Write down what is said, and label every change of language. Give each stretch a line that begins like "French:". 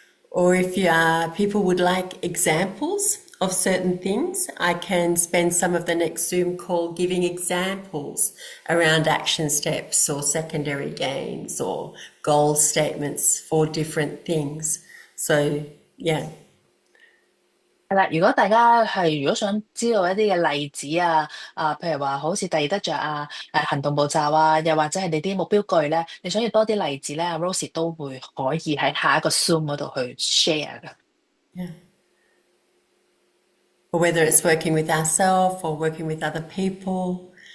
English: Or if people would like examples of certain things, I can spend some of the next Zoom call giving examples around action steps or secondary gains or goal statements for different things. So, yeah.
Cantonese: 係啦，如果大家如果想知道一啲嘅例子啊，譬如話好似第二得着啊，行動步驟啊，又或者係你啲目標句咧，你想要多啲例子咧，Rosie 都會可以喺下一個 Zoom 嗰度去 share 㗎。
English: Yeah. Or whether it's working with ourselves or working with other people.